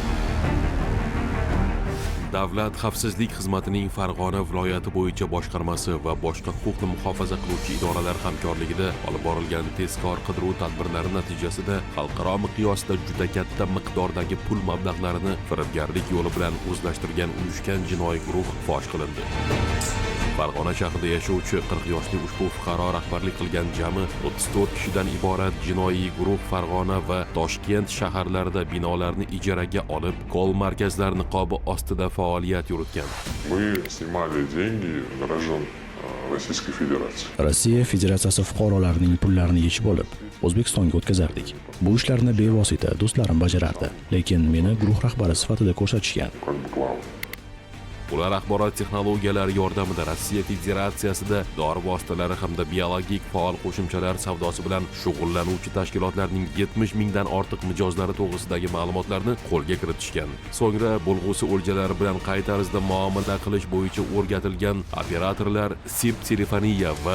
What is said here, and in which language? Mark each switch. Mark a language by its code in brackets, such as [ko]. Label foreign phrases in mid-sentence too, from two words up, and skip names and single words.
[uz] Davlat xavfsizlik xizmatining Farg'ona viloyati bo'yicha boshqarmasi va boshqa huquqni muhofaza qiluvchi idoralar hamkorligida olib borilgan tezkor qidiruv tadbirlari natijasida xalqaro miqyosda juda katta miqdordagi pul mablag'larini firibgarlik yo'li bilan o'zlashtirgan uyushgan jinoiy guruh fosh qilindi. Farg'ona shahrida yashovchi 40 yoshli ushbu fuqaro rahbarlik qilgan jami 34 kishidan iborat jinoiy guruh Farg'ona va Toshkent shaharlarida binolarni ijaraga olib, kol markazlar niqobi ostida faoliyat yuritgan. [ru] Мы снимали деньги граждан Российской Федерации. [uz] Rossiya Federatsiyasi fuqarolarining pullarini yechib olib, O'zbekistonga o'tkazardik. Bu ishlarni bevosita do'stlarim bajarardi, lekin meni guruh rahbari sifatida ko'rsatishgan. [ru] Как бы клан. [uz] Ular axborot texnologiyalari yordamida Rossiya Federatsiyasida dori vositalari hamda biologik faol qo'shimchalar savdosi bilan shug'ullanuvchi tashkilotlarning 70 mingdan ortiq mijozlari to'g'risidagi ma'lumotlarni qo'lga kiritishgan. So'ngra bo'lg'usi o'ljalari bilan qay tarzda muomala qilish bo'yicha o'rgatilgan operatorlar SIM telefoniya va